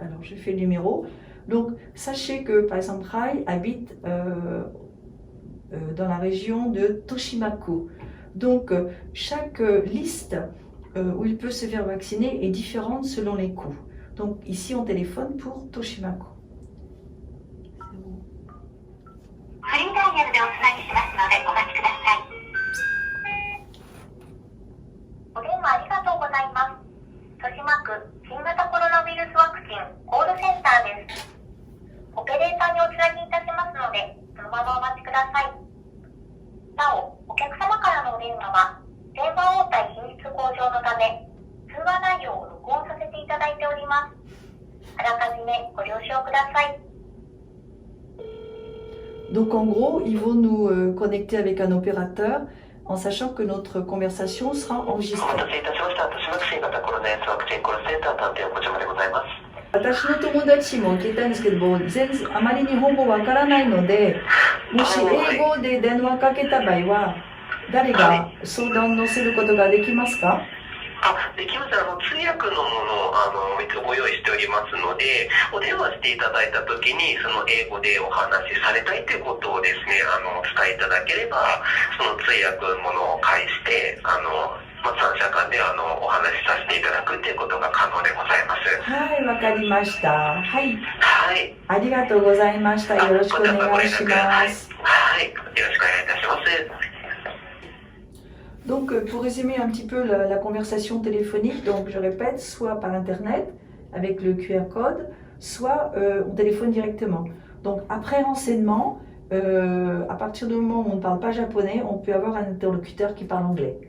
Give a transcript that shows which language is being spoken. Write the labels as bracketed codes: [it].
[fr] Alors je fais le numéro. Donc sachez que par exemple Rai habite dans la région de Toshimaku. Donc chaque liste où il peut se faire vacciner est différente selon les coûts. Donc ici on téléphone pour Toshimaku. [ja] フリーダイヤルでおつなぎしますのでお待ちください。お電話ありがとうございます。豊島区新型コロナウイルスワクチンコールセンターです。オペレーターにおつなぎいたしますので、そのままお待ちください。なお、お客様からのお電話は、電話応対品質向上のため、通話内容を録音させていただいております。あらかじめご了承ください。 [fr] Donc en gros, ils vont nous connecter avec un opérateur en sachant que notre conversation sera [ja] お [fr] enregistrée. [ja] 待たせいたしました。豊島区新型コロナウイルスワクチンコールセンター担当横島でございます。私の友達も聞いたんですけども、あまり日本語わからないので、もし英語で電話かけた場合は、誰が相談乗せることができますか？できます。通訳のものをいつご用意しておりますので、お電話していただいたときに、その英語でお話しされたいということをですね、お伝えいただければ、その通訳のものを介して、三者間でお話しさせていただくということが可能でございます。はい、わかりました。はい、はい。ありがとうございました。よろしくお願いします。はい。よろしくお願いいたします。 [fr] Donc, pour résumer un petit peu la conversation téléphonique, donc je répète, soit par internet avec le QR code, soit on téléphone directement. Donc, après renseignement, à partir du moment où on ne parle pas japonais, on peut avoir un interlocuteur qui parle anglais.